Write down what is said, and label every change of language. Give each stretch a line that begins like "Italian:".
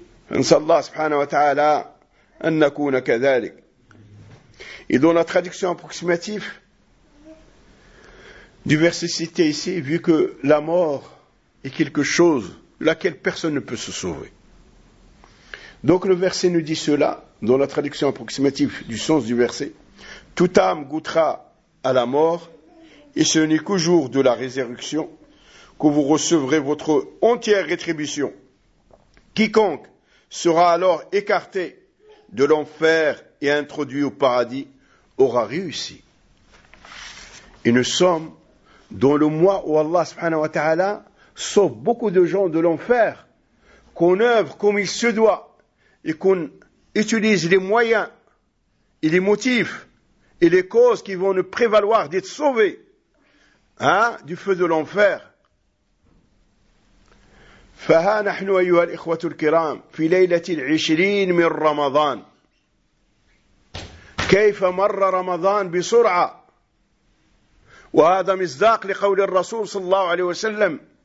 Arabic: نسأل الله سبحانه وتعالى أن نكون كذلك
French: et dans la traduction approximative du verset cité ici, vu que la mort est quelque chose laquelle personne ne peut se sauver. Donc le verset nous dit cela, dans la traduction approximative du sens du verset. Toute âme goûtera à la mort, et ce n'est qu'au jour de la résurrection que vous recevrez votre entière rétribution. Quiconque sera alors écarté de l'enfer et introduit au paradis aura réussi. Et nous sommes dans le mois où Allah subhanahu wa ta'ala sauve beaucoup de gens de l'enfer, qu'on œuvre comme il se doit, et qu'on utilise les moyens et les motifs et les causes qui vont nous prévaloir d'être sauvés du feu de l'enfer.
Arabic: فَهَا نَحْنُ أَيُّهَا الْإِخْوَةُ الْكِرَامِ فِي لَيْلَةِ الْعِشْرِينِ مِنْ رَمَضَانِ كَيْفَ مَرَّ رَمَضَانِ بِسُرْعَ وَهَذَا مِصْدَاقُ لِقَوْلِ الرَّسُولِ صَلَّى اللَّهُ عَلَيْهِ وَسَلَّمَ